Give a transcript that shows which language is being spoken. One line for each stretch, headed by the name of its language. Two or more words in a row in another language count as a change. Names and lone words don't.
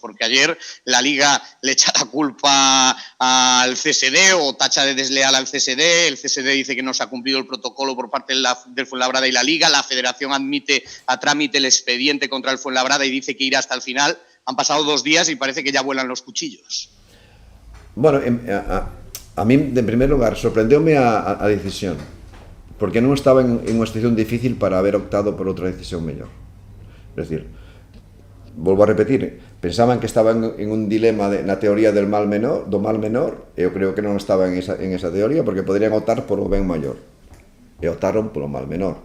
Spanish: Porque ayer la Liga le echa la culpa al CSD o tacha de desleal al CSD, el CSD dice que no se ha cumplido el protocolo por parte del Fuenlabrada y la Liga, la Federación admite a trámite el expediente contra el Fuenlabrada y dice que irá hasta el final. Han pasado 2 días y parece que ya vuelan los cuchillos.
Galician: Bueno, a mí, en primer lugar, sorprendeume a decisión, porque non estaba en unha situación difícil para haber optado por outra decisión mellor. É dicir, volvo a repetir, pensaban que estaban en un dilema na teoría do mal menor, e eu creo que non estaban en esa teoría, porque poderían optar por o ben maior, e optaron polo mal menor.